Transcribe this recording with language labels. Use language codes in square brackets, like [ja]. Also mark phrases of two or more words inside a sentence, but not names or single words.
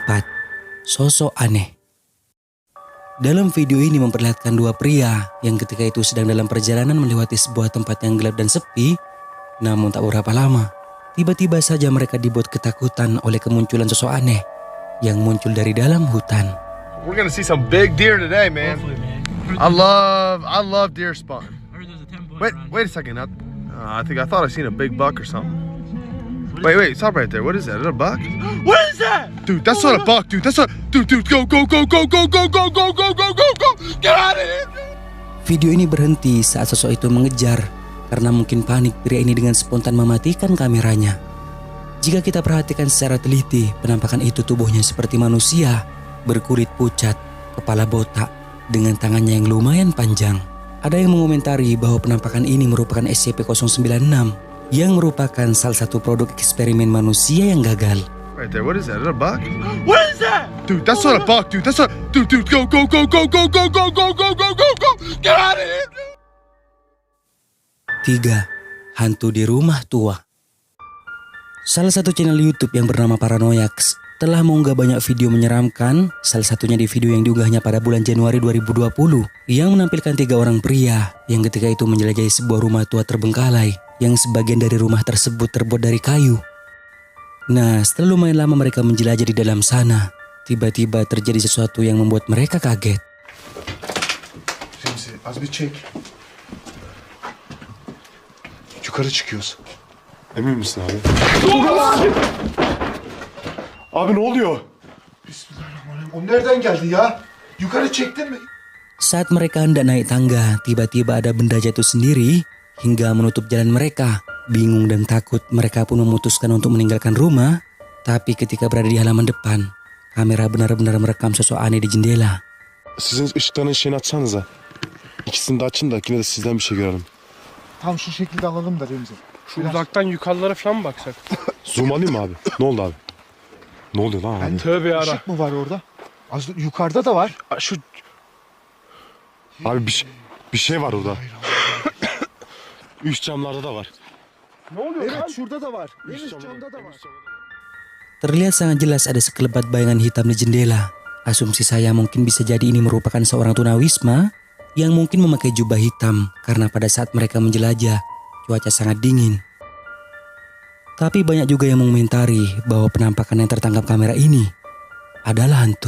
[id] Sosok aneh. Dalam video ini memperlihatkan 2 pria yang ketika itu sedang dalam perjalanan melewati sebuah tempat yang gelap dan sepi. Namun tak beberapa lama, tiba-tiba saja mereka dibuat ketakutan oleh kemunculan sosok aneh yang muncul dari dalam hutan. [en] We're gonna see some big deer today, man. I love deer spawn. Wait a second. I thought I seen a big buck or something. Wait, stop right there. What is that? Is that a buck? What is that? Dude, that's not a buck, dude. Dude, go, go, go, go, go, go, go, go, go, go, go, go. Get out of here. [id] Video ini berhenti saat sosok itu mengejar. Karena mungkin panik, pria ini dengan spontan mematikan kameranya. Jika kita perhatikan secara teliti, penampakan itu tubuhnya seperti manusia, berkulit pucat, kepala botak, dengan tangannya yang lumayan panjang. Ada yang mengomentari bahwa penampakan ini merupakan SCP-096, yang merupakan salah satu produk eksperimen manusia yang gagal. [en] Right there, what is that? Is that a buck? What is that? Dude, that's not a buck, dude. Dude, go, go, go, go, go, go, go, go, go, go, go, go. Get out of here. [id] 3. Hantu di rumah tua. Salah satu channel YouTube yang bernama Paranoiax telah mengunggah banyak video menyeramkan, salah satunya di video yang diunggahnya pada bulan Januari 2020 yang menampilkan 3 orang pria yang ketika itu menjelajahi sebuah rumah tua terbengkalai yang sebagian dari rumah tersebut terbuat dari kayu. Nah, setelah lumayan lama mereka menjelajah di dalam sana, tiba-tiba terjadi sesuatu yang membuat mereka kaget. [tr] Az bir çek. Yukarı çıkıyoruz. Emin misin abi? Abi ne oluyor? [ar] بسم الله الرحمن الرحيم. [tr] O nereden geldi ya? Yukarı çektin mi? Saat mereka hendak naik tangga, tiba-tiba ada benda jatuh sendiri hingga menutup jalan mereka. Bingung dan takut, mereka pun memutuskan untuk meninggalkan rumah. Tapi ketika berada di halaman depan, kamera benar-benar merekam sosok aneh di jendela. Sizin ışıkların ışığını açsanıza. İkisini de açın da yine de sizden bir şey görelim. Tam şu şekilde alalım da Remzi. Şu uzaktan yukarılara falan mı baksak? Zoom alayım mı abi? Ne oldu abi? Ne oluyor lan abi? Tövbe yara. Işık mı var orada? Az yukarıda da var. Şu Abi bir şey var orada. Üst camlarda da var. ne oluyor lan? Evet şurada da var. En üst camda da var. [id] Terlihat sangat jelas ada sekelebat bayangan hitam di jendela. Asumsi saya mungkin bisa jadi ini merupakan seorang tunawisma yang mungkin memakai jubah hitam karena pada saat mereka menjelajah, cuaca sangat dingin. Tapi banyak juga yang mengomentari bahwa penampakan yang tertangkap kamera ini adalah hantu.